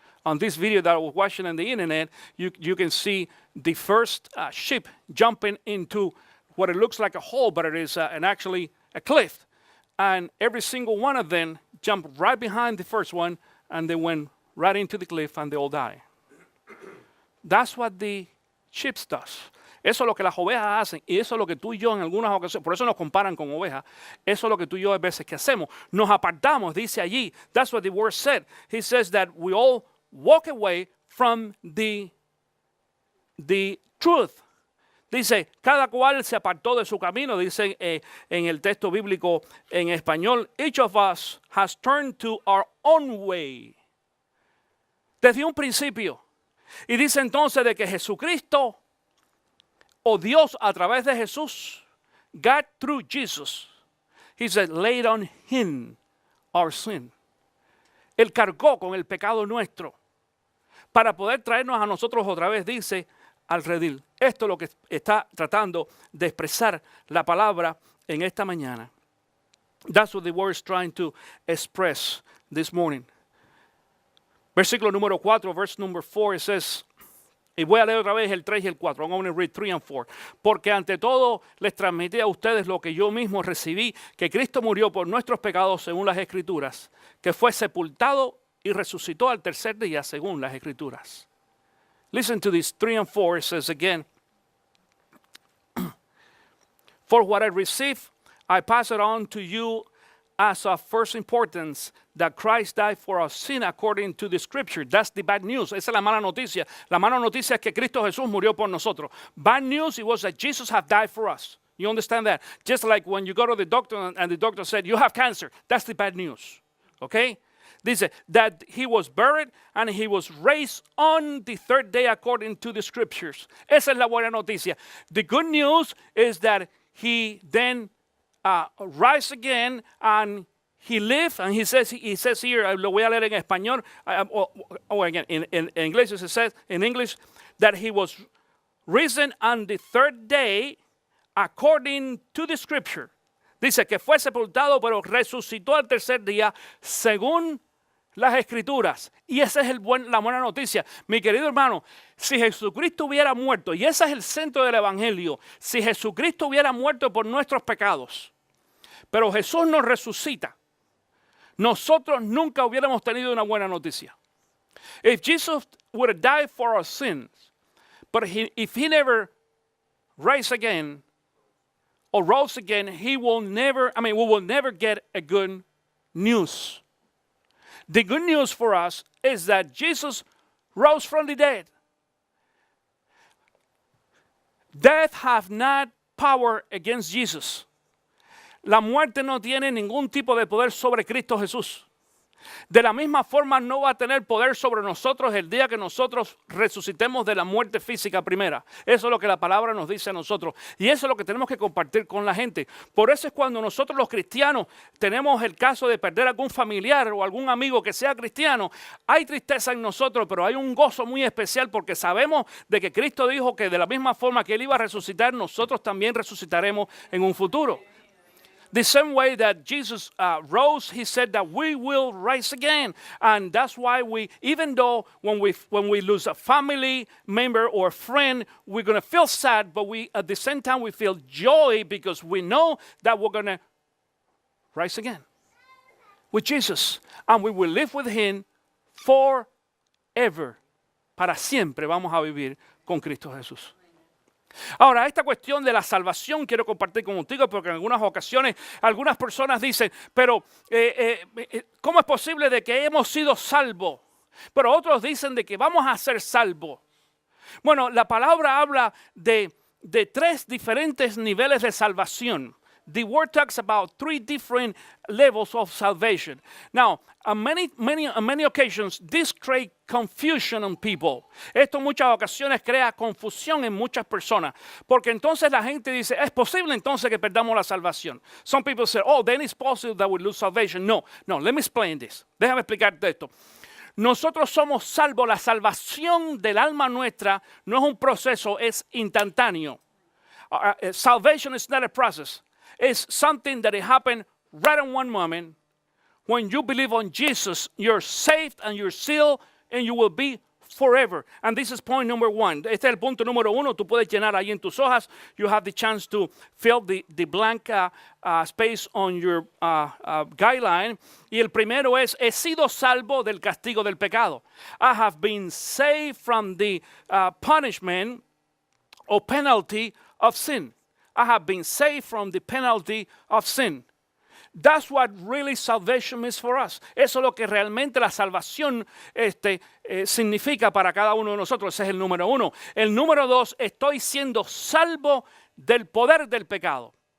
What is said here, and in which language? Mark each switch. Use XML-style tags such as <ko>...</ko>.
<en>On this video that I was watching on the internet, you can see the first sheep jumping into what it looks like a hole, but it is actually a cliff. And every single one of them jumped right behind the first one, and they went right into the cliff, and they all died. That's what the sheep does.</en> <es>Eso es lo que las ovejas hacen, y eso es lo que tú y yo en algunas ocasiones, por eso nos comparan con ovejas, eso es lo que tú y yo a veces que hacemos. Nos apartamos, dice allí,</es> <en>that's what the word said. He says that we all walk away from the truth.</en> <es>Dice, cada cual se apartó de su camino, dice en el texto bíblico en español,</es> <en>each of us has turned to our own way.</en> <es>Desde un principio. Y dice entonces de que Jesucristo o Dios a través de Jesús,</es> <en>God through Jesus, he said, laid on him our sin.</en> <es>Él cargó con el pecado nuestro para poder traernos a nosotros otra vez, dice, al redil. Esto es lo que está tratando de expresar la palabra en esta mañana.</es> <en>That's what the word is trying to express this morning.</en> <es>Versículo número 4,</es> <en>verse number 4, it says,</en> <es>y voy a leer otra vez el 3 y el 4.</es> <en>I'm going to read 3 and 4.</en> <es>Porque ante todo les transmití a ustedes lo que yo mismo recibí, que Cristo murió por nuestros pecados según las Escrituras, que fue sepultado y resucitó al tercer día según las Escrituras.</es> <en>Listen to this 3 and 4. It says again, for what I received, I pass it on to you as of first importance, that Christ died for our sin according to the scripture. That's the bad news.</en> <es>Esa es la mala noticia. La mala noticia es que Cristo Jesús murió por nosotros.</es> <en>Bad news, it was that Jesus had died for us. You understand that? Just like when you go to the doctor and the doctor said, you have cancer. That's the bad news. Okay?</en> <es>Dice,</es> <en>that he was buried and he was raised on the third day according to the scriptures.</en> <es>Esa es la buena noticia.</es> <en>The good news is that he then rise again and he lived, and he says here,</en> <es>lo voy a leer en español,</es> <en>again, in English, it says in English, that he was risen on the third day according to the scripture.</en> <es>Dice que fue sepultado, pero resucitó al tercer día según las Escrituras. Y esa es la buena noticia. Mi querido hermano, si Jesucristo hubiera muerto, y ese es el centro del Evangelio, si Jesucristo hubiera muerto por nuestros pecados, pero Jesús nos resucita, nosotros nunca hubiéramos tenido una buena noticia.</es> <en>If Jesus would have died for our sins, but if he never rise again or rose again, we will never get a good news. The good news for us is that Jesus rose from the dead. Death have not power against Jesus.</en> <es>La muerte no tiene ningún tipo de poder sobre Cristo Jesús. De la misma forma no va a tener poder sobre nosotros el día que nosotros resucitemos de la muerte física primera. Eso es lo que la palabra nos dice a nosotros. Y eso es lo que tenemos que compartir con la gente. Por eso es cuando nosotros los cristianos tenemos el caso de perder algún familiar o algún amigo que sea cristiano, hay tristeza en nosotros, pero hay un gozo muy especial porque sabemos de que Cristo dijo que de la misma forma que Él iba a resucitar, nosotros también resucitaremos en un futuro.</es> <en>The same way that Jesus rose, he said that we will rise again. And that's why even though when we lose a family member or a friend, we're going to feel sad, but at the same time we feel joy because we know that we're going to rise again with Jesus. And we will live with him forever.</en> <es>Para siempre vamos a vivir con Cristo Jesús. Ahora, esta cuestión de la salvación quiero compartir contigo porque en algunas ocasiones algunas personas dicen, pero ¿cómo es posible de que hemos sido salvos? Pero otros dicen de que vamos a ser salvos. Bueno, la palabra habla de 3 diferentes niveles de salvación.</es> <en>The word talks about 3 different levels of salvation. Now, on many occasions, this creates confusion on people.</en> <es>Esto en muchas ocasiones crea confusión en muchas personas. Porque entonces la gente dice, ¿es posible entonces que perdamos la salvación?</es> <en>Some people say, oh, then it's possible that we lose salvation. No, let me explain this.</en> <es>Déjame explicarte esto. Nosotros somos salvos. La salvación del alma nuestra no es un proceso, es instantáneo.</es> <en>Salvation is not a process. It's something that happened right in one moment. When you believe on Jesus, you're saved and you're sealed and you will be forever. And this is point number 1.</en> <es>Este es el punto número 1. Tú puedes llenar ahí en tus hojas.</es> <en>You have the chance to fill the blank space on your guideline.</en> <es>Y el primero es, he sido salvo del castigo del pecado.</es> <en>I have been saved from the punishment or penalty of sin. I have been saved from the penalty of sin. That's what really salvation is for us.</en> <es>Eso es lo que realmente la salvación significa para cada uno de nosotros. Ese es el número 1. El número 2, estoy siendo salvo del poder del pecado.</es>